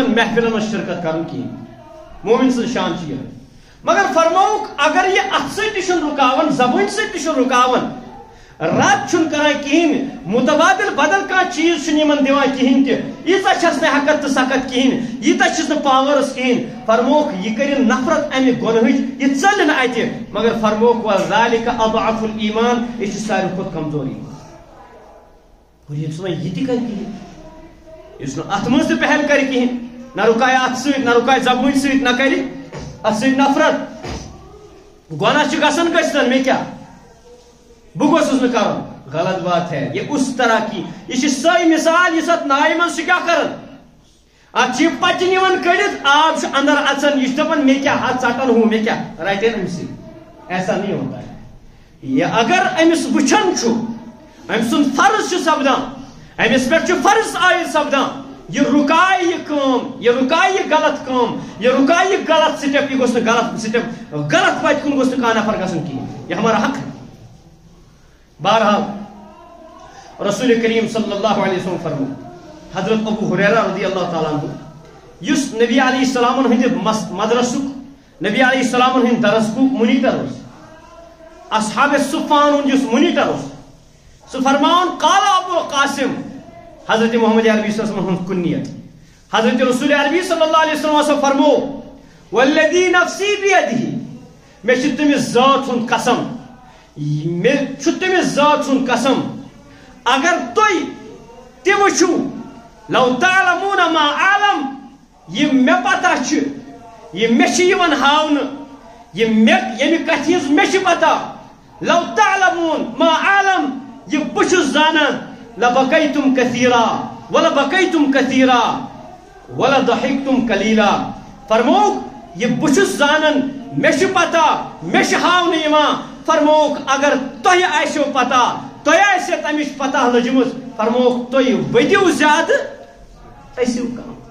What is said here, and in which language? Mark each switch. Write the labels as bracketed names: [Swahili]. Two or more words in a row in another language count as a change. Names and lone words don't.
[Kashmiri] محفلن منٛز شرکت کرُن کِہیٖنۍ مومن سٕنٛز شان چھِ یِہوٚے مگر فرمووُکھ اگر یہِ اتھٕ سۭتۍ تہِ چھُنہٕ رُکاوان زبٲنۍ سۭتۍ تہِ چھُنہٕ رُکاوان رد چھُنہٕ کران کِہیٖنۍ مُتبادل بدل کانٛہہ چیٖز چھُنہٕ یِمن دِوان کِہیٖنۍ تہِ ییٖژاہ چھس نہٕ ہٮ۪کتھ تہٕ سکت کِہیٖنۍ ییٖژاہ چھِس نہٕ پاورس کِہیٖنۍ فرمووُکھ یہِ کٔرِن نفرت امہِ گۄنہٕچ یہِ ژلہِ نہٕ اَتہِ مگر فرمووُکھ [Arabic] وذالِکَ اضعف الایمان [Kashmiri] یہِ چھُ ساروی کھۄتہٕ کمزور ایمان اور یُس نہٕ یہِ تہِ کرِ کِہیٖنۍ یُس نہٕ اتھ منٛز تہِ پہل کرِ کِہیٖنۍ نہ رُکایہِ اتھٕ سۭتۍ نہ رُکایہِ زبٲنۍ سۭتۍ نہ کرِ اتھ سۭتۍ نفرت گۄناہ چھُ گژھان گٔژھتن مےٚ کیٛاہ بہٕ گوٚژھُس نہٕ کرُن [Urdu] غلط بات ہے یہ اس طرح کی [Kashmiri] یہ چھِ سۄے مثال یُس اتھ نایہِ منٛز چھُ کیٛاہ کران اتھ چھِ یہِ پچہِ نِوان کٔڑِتھ آب چھُ اندر اژان یہِ چھُ دپان مےٚ کیٛاہ اتھ ژٹان ہُہ مےٚ کیٛاہ رٹن أمسٕے [Urdu] ایسا نہیں ہوتا ہے یہ [Kashmiri] اگر أمِس وٕچھان چھُ أمۍ سُنٛد فرض چھُ سپدان أمِس پٮ۪ٹھ چھُ فرض عٲیِد سپدان یہ رُکایہِ یہِ کٲم یہ رُکایہِ یہِ غلط کٲم یہ رُکایہِ یہِ غلط سٹیپ یہِ گوٚژھ نہٕ غلط سٹیپ غلط وتہِ کُن گوٚژھ نہٕ کانٛہہ نفر گژھُن کِہیٖنۍ [Urdu] یہ ہمارا حق ہے [Kashmiri] بہرحال رسول کریم [Arabic] صلی اللہ علیہ وسلم [Kashmiri] فرمو حضرت ابو ہریرہ [Arabic] رضی اللہ تعالیٰ عنہ [Kashmiri] یُس نبی [Arabic] علیہ السلام [Kashmiri] ہٕنٛدِ مدرسُک نبی [Arabic] علیہ السلام [Kashmiri] ہٕنٛدِ درسُک مُنیٖٹر اوس اصحاب صفان ہُنٛد یُس مُنیٖٹر اوس سُہ فرماوان [Arabic] قال ابو القاسم [Kashmiri] حضرت محمد عربی [Arabic] صلی اللہ علیہ وسلم [Kashmiri] ہُنٛد کُنیت حضرت رسول عربی [Arabic] صلی اللہ علیہ وسلم [Kashmiri] فرمو [Arabic] والذی نفسی بیدہ [Kashmiri] مےٚ چھُ تٔمِس ذات ہُنٛد قسم مےٚ چھُ تٔمِس ذات سُنٛد قسم اگر تُہۍ تہِ وٕچھِو [Arabic] لو تعلمون ما [Kashmiri] عالم یہِ مےٚ پتہ چھِ یہِ مےٚ چھِ یِوان ہاونہٕ ییٚمہِ کتھِ ہٕنٛز مےٚ چھِ پتہ [Arabic] لو تعلمون ما عالم [Kashmiri] یہِ بہٕ چھُس زانان [Arabic] لبقیتم کثیرا ولبقیتم کثیرا ولضحکتم قلیلا [Kashmiri] فرمووُکھ یہِ بہٕ چھُس زانان مےٚ چھِ پتہ مےٚ چھِ ہاونہٕ یِوان فرمووُکھ اگر تۄہہِ آسیو پتہ تۄہہِ آسہِ تمِچ پتہ لٔجمٕژ فرمووُکھ تُہۍ ؤدِو زیادٕ ٲسِو کم.